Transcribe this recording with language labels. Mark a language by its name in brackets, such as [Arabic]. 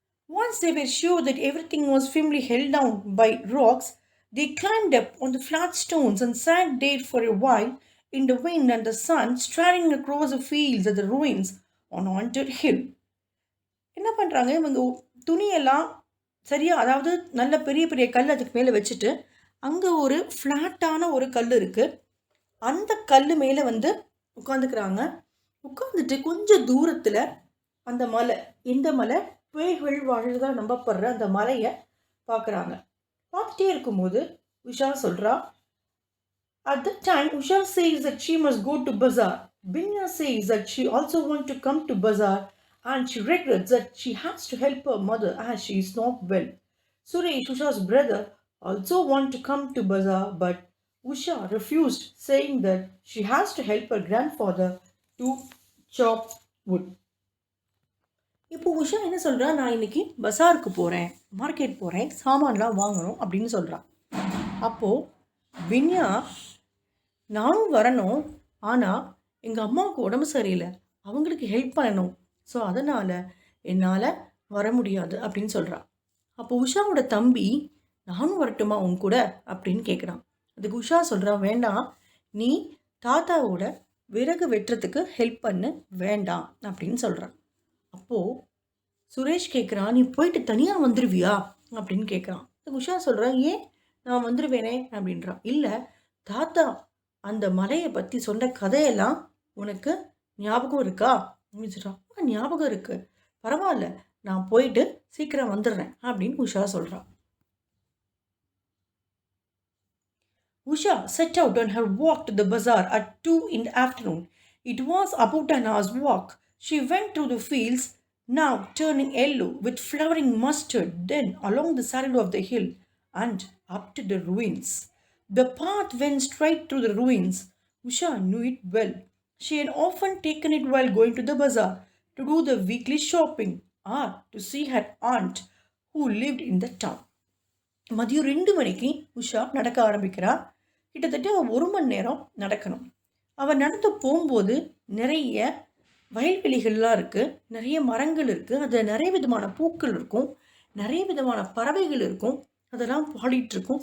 [English] Once they were sure that everything was firmly held down by rocks, they climbed up on the flat stones and sat there for a while in the wind and the sun, staring across the fields at the ruins on haunted hill. [Tamil] என்ன பண்ணுறாங்க, இவங்க துணியெல்லாம் சரியாக, அதாவது நல்ல பெரிய பெரிய கல் அதுக்கு மேலே வச்சுட்டு, அங்கே ஒரு ஃப்ளாட்டான ஒரு கல் இருக்குது. அந்த கல் மேலே உட்காந்துக்கிறாங்க. உட்காந்துட்டு கொஞ்சம் தூரத்தில் அந்த மலை, எந்த மலை, பேய்கள் வாழ்றதா நம்பப்படுற அந்த மலையை பார்க்குறாங்க. பார்த்துட்டே இருக்கும்போது உஷா சொல்கிறா, [English] at that time Usha says that she must go to bazaar. Binya says that she also wants to come to bazaar and she regrets that she has to help her mother as she is not well. Suresh, Usha's brother, also wants to come to bazaar, but Usha refused, saying that she has to help her grandfather to chop wood. [Tamil] இப்போ உஷா என்ன சொல்கிறா, நான் இன்னைக்கு பஸாருக்கு போகிறேன், market போகிறேன், சாமான்லாம் வாங்கணும் அப்படின்னு சொல்கிறான். அப்போது பின்யா, நானும் வரணும், ஆனால் எங்கள் அம்மாவுக்கு உடம்பு சரியில்லை, அவங்களுக்கு ஹெல்ப் பண்ணணும். ஸோ அதனால் என்னால் வர முடியாது அப்படின்னு சொல்கிறா. அப்போ உஷாவோட தம்பி நானும் வரட்டுமா உன் கூட அப்படின்னு கேட்குறான். அதுக்கு உஷா சொல்கிறா, வேண்டாம், நீ தாத்தாவோட விறகு வெட்டுறதுக்கு ஹெல்ப் பண்ணு, வேண்டாம் அப்படின்னு சொல்கிறான். அப்போது சுரேஷ் கேட்குறான், நீ போயிட்டு தனியாக வந்துடுவியா அப்படின்னு கேட்குறான். அதுக்கு உஷா சொல்கிறான், ஏன் நான் வந்துடுவேனே அப்படின்றான். இல்லை, தாத்தா அந்த மலையை பற்றி சொன்ன கதையெல்லாம் உனக்கு ஞாபகம் இருக்கா அப்படின்னு சொல்கிறான். ஞாபகம் இருக்கு, பரவாயில்ல, நான் போயிட்டு சீக்கிரம் வந்துடுறேன் அப்படின்னு உஷா சொல்கிறான். [English] Usha set out on her walk to the bazaar at 2 in the afternoon. It was about an hour's walk. She went through the fields, now turning yellow with flowering mustard, then along the saddle of the hill and up to the ruins. The path went straight through the ruins. Usha knew it well. She had often taken it while going to the bazaar to do the weekly shopping or to see her aunt who lived in the town. [Tamil] மதியம் 2 மணிக்கு உஷா நடக்க ஆரம்பிக்கிறா. கிட்டத்தட்ட 1 மணி நேரம் நடக்கணும். அவள் நடந்து போகும்போது நிறைய வயல்வெளிகள்லாம் இருக்குது, நிறைய மரங்கள் இருக்குது, அதில் நிறைய விதமான பூக்கள் இருக்கும், நிறைய விதமான பறவைகள் இருக்கும், அதெல்லாம் பாடிட்டுருக்கும்.